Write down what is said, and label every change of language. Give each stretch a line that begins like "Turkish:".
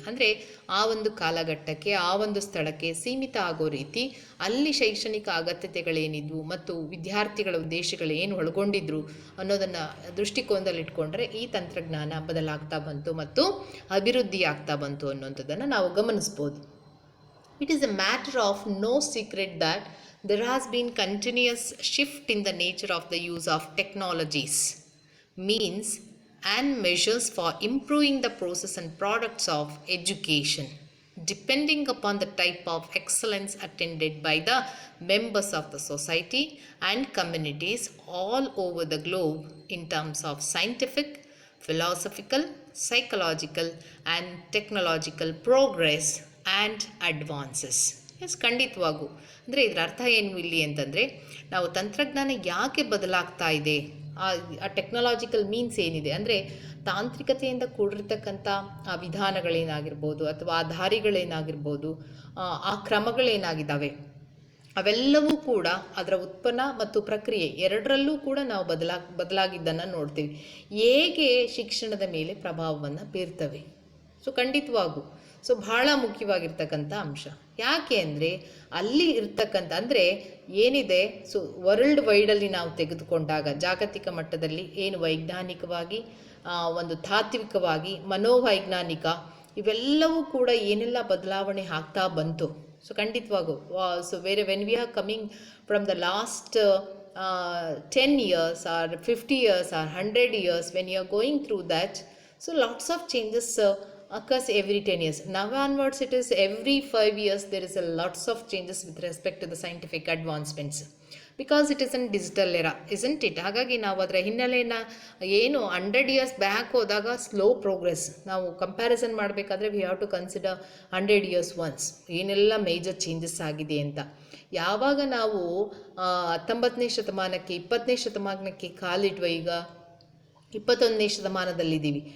Kannada: ಅಂದರೆ ಆ ಒಂದು ಕಾಲಘಟ್ಟಕ್ಕೆ, ಆ ಒಂದು ಸ್ಥಳಕ್ಕೆ ಸೀಮಿತ ಆಗೋ ರೀತಿ ಅಲ್ಲಿ ಶೈಕ್ಷಣಿಕ ಅಗತ್ಯತೆಗಳೇನಿದ್ವು ಮತ್ತು ವಿದ್ಯಾರ್ಥಿಗಳ ಉದ್ದೇಶಗಳೇನು ಒಳಗೊಂಡಿದ್ರು ಅನ್ನೋದನ್ನು ದೃಷ್ಟಿಕೋನದಲ್ಲಿ ಇಟ್ಕೊಂಡ್ರೆ ಈ ತಂತ್ರಜ್ಞಾನ ಬದಲಾಗ್ತಾ ಬಂತು ಮತ್ತು ಅಭಿವೃದ್ಧಿ ಆಗ್ತಾ ಬಂತು ಅನ್ನುವಂಥದ್ದನ್ನು ನಾವು ಗಮನಿಸ್ಬೋದು.
English: It is a matter of no secret that there has been continuous shift in the nature of the use of technologies, means and measures for improving the process and products of education, depending upon the type of excellence attended by the members of the society and communities all over the globe in terms of scientific, philosophical, psychological and technological progress and advances.
Kannada: S, ಖಂಡಿತವಾಗೂ. ಅಂದರೆ ಇದರ ಅರ್ಥ ಏನು ಇಲ್ಲಿ ಅಂತಂದರೆ, ನಾವು ತಂತ್ರಜ್ಞಾನ ಯಾಕೆ ಬದಲಾಗ್ತಾ ಇದೆ, ಆ ಟೆಕ್ನಾಲಜಿಕಲ್ ಮೀನ್ಸ್ ಏನಿದೆ ಅಂದರೆ ತಾಂತ್ರಿಕತೆಯಿಂದ ಕೂಡಿರ್ತಕ್ಕಂಥ ಆ ವಿಧಾನಗಳೇನಾಗಿರ್ಬೋದು ಅಥವಾ ಆ ದಾರಿಗಳೇನಾಗಿರ್ಬೋದು, ಆ ಕ್ರಮಗಳೇನಾಗಿದ್ದಾವೆ, ಅವೆಲ್ಲವೂ ಕೂಡ ಅದರ ಉತ್ಪನ್ನ ಮತ್ತು ಪ್ರಕ್ರಿಯೆ ಎರಡರಲ್ಲೂ ಕೂಡ ನಾವು ಬದಲಾಗಿದ್ದನ್ನು ನೋಡ್ತೀವಿ. ಹೇಗೆ ಶಿಕ್ಷಣದ ಮೇಲೆ ಪ್ರಭಾವವನ್ನು ಬೀರ್ತವೆ. ಸೊ ಖಂಡಿತವಾಗೂ ಸೊ ಬಹಳ ಮುಖ್ಯವಾಗಿರ್ತಕ್ಕಂಥ ಅಂಶ. ಯಾಕೆ ಅಂದರೆ ಅಲ್ಲಿ ಇರ್ತಕ್ಕಂಥ ಅಂದರೆ ಏನಿದೆ, ಸೊ ವರ್ಲ್ಡ್ ವೈಡಲ್ಲಿ ನಾವು ತೆಗೆದುಕೊಂಡಾಗ ಜಾಗತಿಕ ಮಟ್ಟದಲ್ಲಿ ಏನು ವೈಜ್ಞಾನಿಕವಾಗಿ, ಒಂದು ತಾತ್ವಿಕವಾಗಿ, ಮನೋವೈಜ್ಞಾನಿಕ, ಇವೆಲ್ಲವೂ ಕೂಡ ಏನೆಲ್ಲ ಬದಲಾವಣೆ ಆಗ್ತಾ ಬಂತು.
English: so
Kannada: ಖಂಡಿತವಾಗೂ
English: So when we are coming from the last 10 years or 50 years or 100 years, when you are going through that, so lots of changes occurs every 10 years. Now onwards, it is every 5 years there is a lots of changes with respect to the scientific advancements. Because it is an digital era, isn't it?
Kannada: ಹಾಗಾಗಿ ನಾವು ಅದರ ಹಿನ್ನೆಲೆಯನ್ನು ಏನು 100 years back ಹೋದಾಗ slow progress, ನಾವು comparison ಮಾಡಬೇಕಾದ್ರೆ
English: we have to consider 100 years once
Kannada: ಏನೆಲ್ಲ major changes ಆಗಿದೆ ಅಂತ. ಯಾವಾಗ ನಾವು 19ನೇ ಶತಮಾನಕ್ಕೆ 20ನೇ ಶತಮಾನಕ್ಕೆ ಕಾಲಿಟ್ವ, ಈಗ 21ನೇ ಶತಮಾನದಲ್ಲಿದ್ದೀವಿ.